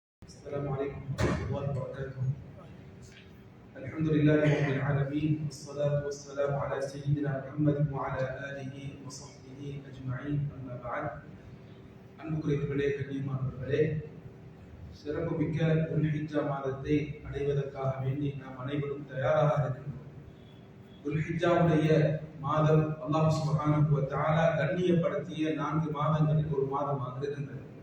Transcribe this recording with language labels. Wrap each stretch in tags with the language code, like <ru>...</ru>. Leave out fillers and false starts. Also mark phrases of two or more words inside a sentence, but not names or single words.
<ar>السلام عليكم ورحمة الله وبركاته. الحمد لله رب العالمين والصلاة والسلام على سيدنا محمد وعلى آله وصحبه أجمعين. أما بعد.</ar> <ta>அன்புக்குரியவர்களே, கண்ணியமானவர்களே, சிறப்பு மிக்க துல்ஹிஜ்ஜா மாதத்தை அடைவதற்காக வேண்டி நாம் அனைவரும் தயாராக இருக்கின்றோம். துல்ஹிஜ்ஜாவுடைய மாதம் அல்லாஹ்</ta> <ar>سبحانه وتعالى</ar> <ta>கண்ணியப்படுத்திய 4 மாதங்களில் ஒரு மாதமாக இருக்கின்றது.</ta>